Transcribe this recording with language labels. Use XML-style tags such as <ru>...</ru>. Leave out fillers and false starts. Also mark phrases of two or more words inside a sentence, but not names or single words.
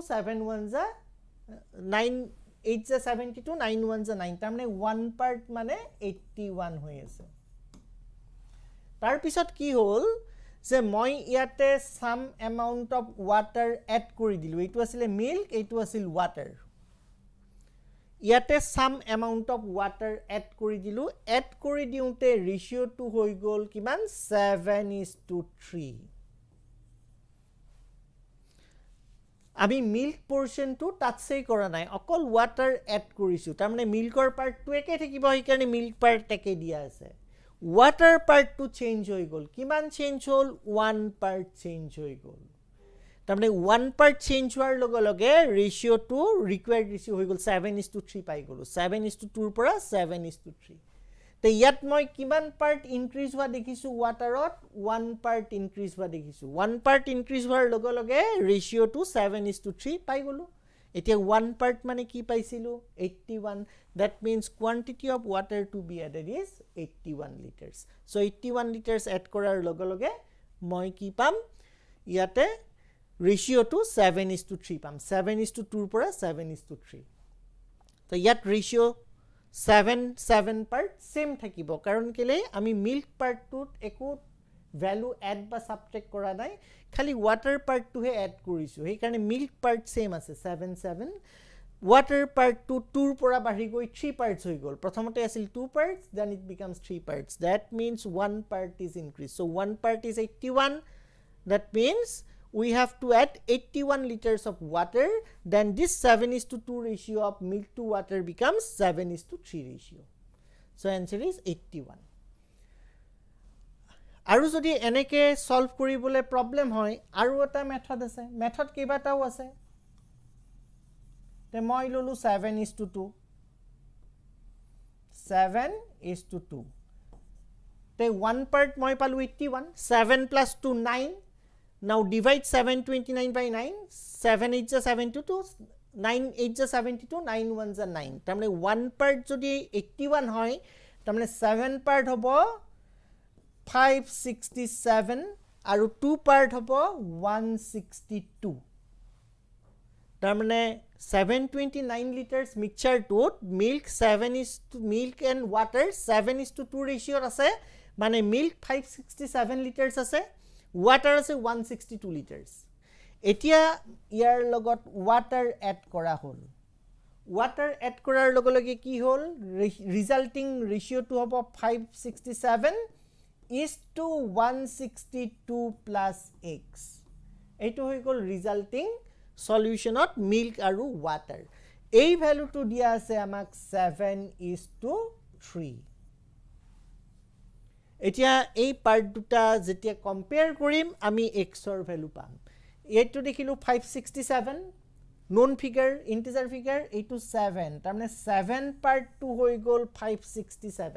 <as>7 1 * 9 8 * 72 9 1 * 9 তাৰমানে 1 পার্ট মানে 81 হৈ আছে তাৰ পিছত কি হ'ল যে মই ইয়াতে</as> <en>some amount of water</en> <as>এড কৰি দিলো এইটো আছিল মিল্ক এইটো আছিল ওয়াটার ইয়াতে</as> <en>some amount of water</en> <as>এড কৰি দিলো এড কৰি দিওতে ৰেশিওটো হৈ গল কিমান 7:3 আমি মিল্ক পোরশনটো টাচই কৰা নাই অকল ওয়াটার এড কৰিছো তাৰ মানে মিল্কৰ পাৰ্টটো একে থাকিব এই কাৰণে মিল্ক পাৰ্ট একে দিয়া আছে</as> <en>water part to change</en> <as>হৈ গল কিমান চেঞ্জ হল 1 part চেঞ্জ হৈ গল তাৰমানে 1 part চেঞ্জ হোৱাৰ লগে লগে ৰেশিও টু</as> <en>required ratio</en> <as>হৈ গল 7:3 পাই গলো 7:2 ৰ পৰা 7:3 তে ইয়াত মই কিমান</as> <en>part increase</en> <as>হোৱা দেখিছো ওয়াটাৰত 1</as> <en>part increase</en> <as>হোৱা দেখিছো 1 পার্ট ইনক্রিজ হোৱাৰ লগে লগে ৰেশিও টু 7:3 পাই গলো এতিয়া 1 পার্ট মানে কি পাইছিলো</as> <en>81 that means quantity of water to be added is 81 liters so 81 liters add</en> <as>কৰাৰ লগে লগে মই কি পাম ইয়াতে ৰেশিও টু 7:3 পাম 7:2 ৰ পৰা 7:3 তো ইয়াত ৰেশিও 7</as> <en>part same</en> <as>থাকিব কাৰণ কেলে আমি মিল্ক পার্টটোত একো ভ্যালু এড বা সাবট্ৰেক্ট কৰা নাই খালি ওয়াটার পার্টটোহে এড কৰিছো সেই কাৰণে মিল্ক পার্ট সেম আছে 7 water part to 2 ৰ পৰা বাঢ়ি গৈ 3 parts হৈ গল প্ৰথমতে আছিল 2 parts</as> <en>then it becomes 3 parts that means 1 part is increased so 1 part is 81 that means we have to add 81 liters of water, then this 7:2 ratio of milk to water becomes 7:3 ratio. So answer is 81.</en> <as>আৰু যদি এনেকে সলভ কৰিবলে প্ৰবলেম হয় আৰু এটা মেথড আছে, মেথড কেইবাটাও আছে, তে মই ললো 7:2 7:2 তে 1 part মই পালো 81, 7 plus 2 9.</as> <en>Now divide 729 by 9, 7 8 is 72, 9 8 is 72, 9 1 is 9.</en> <as>তাৰমানে 1 part যদি 81 হয়, তাৰমানে 7 part হ'ব 567 আৰু 2 part হ'ব 162. তাৰমানে</as> <en>729 liters mixture to milk and water 7:2 ratio</en> <as>আছে, মানে</as> <en>milk 567 liters</en> <as>আছে, water আছে 162 liters. এতিয়া ইয়াৰ লগত water add কৰা হ'ল, water add কৰাৰ লগে লগে কি হ'ল,</as> <en>resulting ratio to</en> <as>হ'ব</as> <en>567:162 plus x.</en> <as>এইটো হৈ গ'ল</as> <en>resulting solution of milk</en> <as>আৰু water. এই value to দিয়া আছে আমাক 7:3. এতিয়া এই পাৰ্ট দুটা যেতিয়া কম্পেয়াৰ কৰিম আমি x ৰ ভ্যালু পাম। এইটো দেখিলো 567 নন ফিগাৰ ইন্টিজাৰ ফিগাৰ, এইটো 7, তাৰমানে 7 পাৰ্ট টু হৈ গ'ল 567।</as>